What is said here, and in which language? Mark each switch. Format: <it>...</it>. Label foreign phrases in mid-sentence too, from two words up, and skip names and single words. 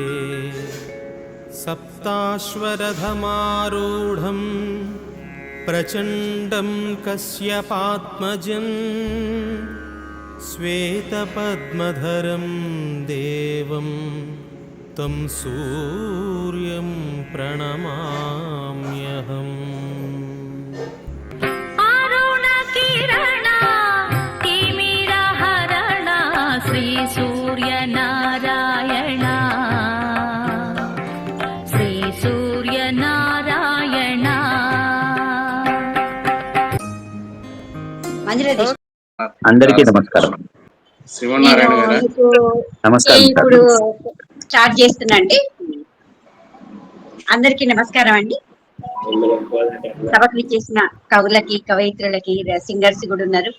<sa>सप्ताश्वरथमारूढं प्रचण्डं कश्यपात्मजं श्वेतपद्मधरं देवं तं सूर्यं प्रणमाम्यहम्। अरुणकिरणा तिमिरहरणा श्रीसूर्यनारायणा श्रीसूर्यनारायणा।</sa> <te>అందరికీ నమస్కారం. నమస్కారం. ఇప్పుడు స్టార్ట్ చేస్తున్నాండి. అందరికీ నమస్కారం అండి. సభకు విచ్చేసిన కవులకి, కవయిత్రులకి, సింగర్స్ కూడా ఉన్నారు.</te>